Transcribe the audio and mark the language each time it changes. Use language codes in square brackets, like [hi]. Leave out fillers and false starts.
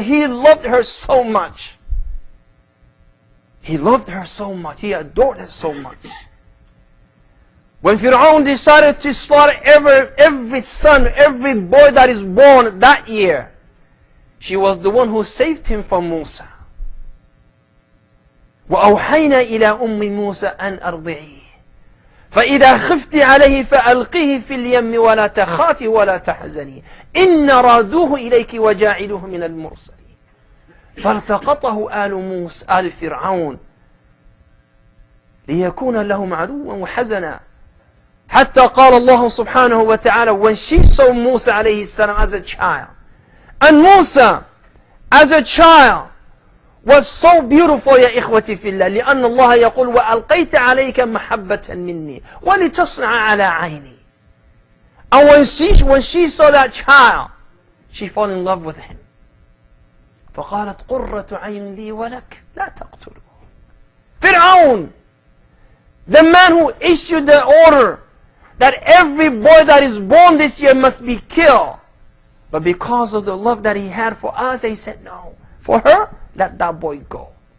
[en] He loved her so much. He loved her so much. He adored her so much. When Fir'aun decided to slaughter every son, every boy that is born that year, she was the one who saved him from Musa. [ar] وأوحينا إلى أم موسى أن أرضعيه فإذا خفت عليه فألقيه في اليم ولا تخافي ولا تحزني إن رادوه إليك وجاعلوه من المرسلين فالتقطه آل فرعون ليكون لهم عدوا وحزنا حتى قال الله سبحانه وتعالى, [en] when she saw Musa [ar] عليه السلام [en] as a child, and Musa as a child was so beautiful [ar] يا إخوتي في الله, لأن الله يقول وألقيت عليك محبة مني ولتصنع على عيني. [en] And when she saw that child, she fell in love with him. [ar] فقالت قرة عين لي ولك لا تقتله. [en] Fir'aun, the man who issued the order that every boy that is born this year must be killed, but because of the love that he had for us, he said no. For her, let that boy go.